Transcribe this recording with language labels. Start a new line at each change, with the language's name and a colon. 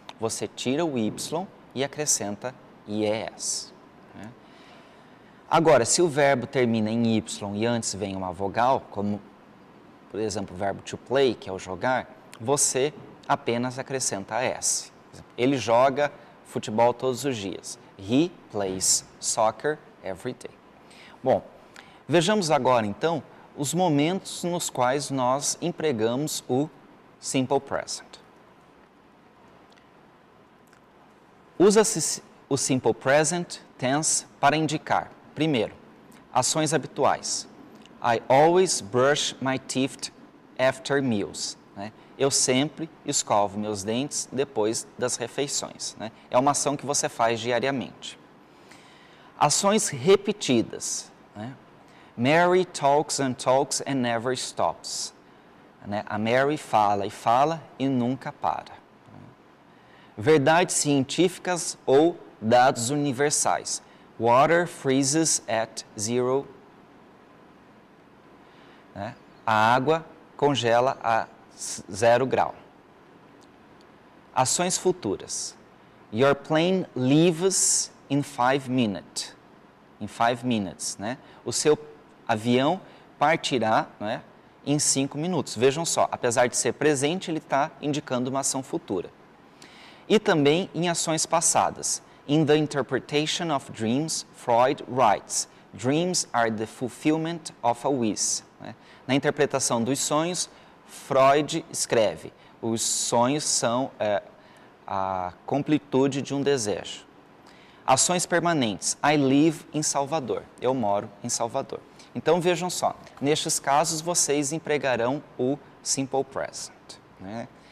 Portuguese: Você tira o Y e acrescenta IES. Né? Agora, se o verbo termina em Y e antes vem uma vogal, como, por exemplo, o verbo to play, que é o jogar, você apenas acrescenta S. Ele joga futebol todos os dias.
English: He plays soccer every day.
Portuguese: Bom, vejamos agora, então, os momentos nos quais nós empregamos o simple present. Usa-se o simple present tense para indicar, primeiro, ações habituais.
English: I always brush my teeth after meals.
Portuguese: Né? Eu sempre escovo meus dentes depois das refeições. Né? É uma ação que você faz diariamente. Ações repetidas. Né?
English: Mary talks and never stops.
Portuguese: Né? A Mary fala e fala e nunca para. Verdades científicas ou dados universais.
English: Water freezes at 0.
Portuguese: Né? A água congela a 0 grau. Ações futuras.
English: Your plane leaves in 5 minutes.
Portuguese: Em 5 minutes. Né? O seu avião partirá, né, em 5 minutos. Vejam só, apesar de ser presente, ele está indicando uma ação futura. E também em ações passadas.
English: In the interpretation of dreams, Freud writes, dreams are the fulfillment of a wish.
Portuguese: Né? Na interpretação dos sonhos, Freud escreve, os sonhos são a completude de um desejo. Ações permanentes.
English: I live in Salvador.
Portuguese: Eu moro em Salvador. Então, vejam só, nestes casos vocês empregarão o simple present. Né?